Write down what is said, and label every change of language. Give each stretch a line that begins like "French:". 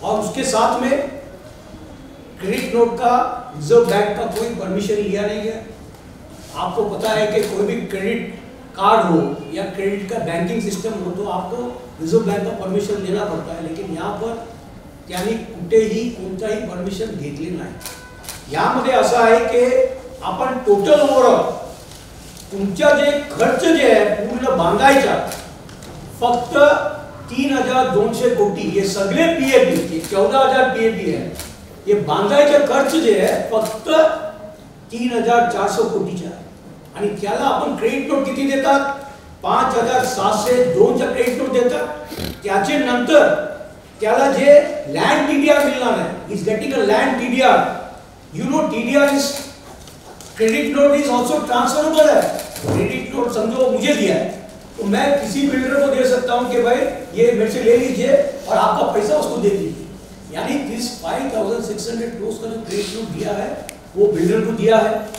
Hindi: और उसके साथ में क्रेडिट नोट का रिजर्व बैंक का कोई परमिशन लिया नहीं गया। आपको पता है कि कोई भी क्रेडिट कार्ड हो या क्रेडिट का बैंकिंग सिस्टम हो तो आपको रिजर्व बैंक का परमिशन लेना पड़ता है, लेकिन यहाँ पर यानी
Marathi: कुठेही कोणताही परमिशन घेतले नाही। यामध्ये असं आहे की आपण टोटल ओव्हरऑल तुमच्या जे खर्च जे आहे पूर्ण बांधायचा फक्त 3,200 कोटी, ये सगळे पीएपी 14,000
Hindi: पीएपी है,
Marathi: ये बांधायचे खर्च जे आहे फक्त 3,400 कोटीचे आहे आणि त्याला आपण क्रेडिट नोट किती देतात 5,702 चा क्रेडिट नोट देतात। त्याचे नंतर त्याला जे लँड टीडीआर मिळणार आहे,
English: Is getting a land TDR. You know TDR is credit note is also transferable
Hindi: है। क्रेडिट नोट समझो मुझे दिया है तो मैं किसी बिल्डर को दे सकता हूं कि भाई ये मेरे से ले लीजिए और आपका पैसा उसको दे दीजिए, यानी दिस 5,600 करोड़ का जो क्रेडिट नोट दिया है वो बिल्डर को दिया है।